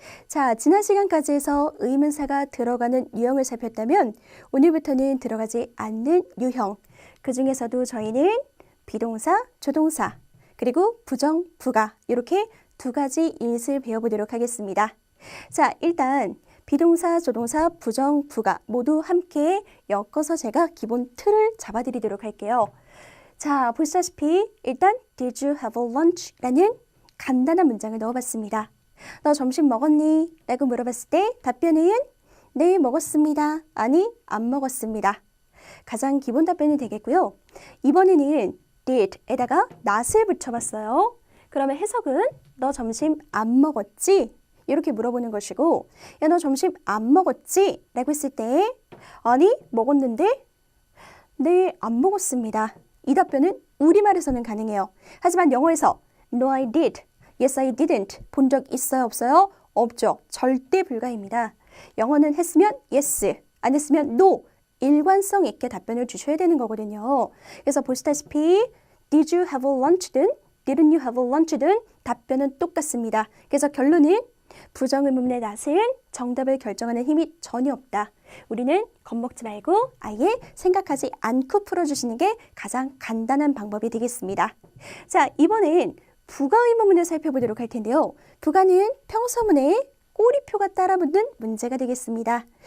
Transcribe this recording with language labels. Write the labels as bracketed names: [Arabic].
[Korean] 자, 지난 시간까지 해서 의문사가 들어가는 유형을 살폈다면 오늘부터는 들어가지 않는 유형, 그 중에서도 저희는 비동사, 조동사, 그리고 부정, 부가 이렇게 두 가지 유닛을 배워보도록 하겠습니다. 자, 일단 비동사, 조동사, 부정, 부가 모두 함께 엮어서 제가 기본 틀을 잡아드리도록 할게요. 자, 보시다시피 일단 [English] Did you have a lunch? [Korean] 라는 간단한 문장을 넣어봤습니다. 너 점심 먹었니? 라고 물어봤을 때 답변은 네, 먹었습니다. 아니, 안 먹었습니다. 가장 기본 답변이 되겠고요. 이번에는 did에다가 not을 붙여봤어요. 그러면 해석은 너 점심 안 먹었지? 이렇게 물어보는 것이고, 야, 너 점심 안 먹었지? 라고 했을 때 아니, 먹었는데? 네, 안 먹었습니다. 이 답변은 우리말에서는 가능해요. 하지만 영어에서 [English] No, I did. Yes, I didn't. [Korean] 본 적 있어요? 없어요? 없죠. 절대 불가입니다. 영어는 했으면 yes, 안 했으면 no. 일관성 있게 답변을 주셔야 되는 거거든요. 그래서 보시다시피 [English] Did you have a lunch [Korean] 든 [English] Didn't you have a lunch [Korean] 든 답변은 똑같습니다. 그래서 결론은 부정의문문의 not은 정답을 결정하는 힘이 전혀 없다. 우리는 겁먹지 말고 아예 생각하지 않고 풀어주시는 게 가장 간단한 방법이 되겠습니다. 자, 이번엔 부가의문문을 살펴보도록 할 텐데요. 부가는 평서문에 꼬리표가 따라붙는 문제가 되겠습니다.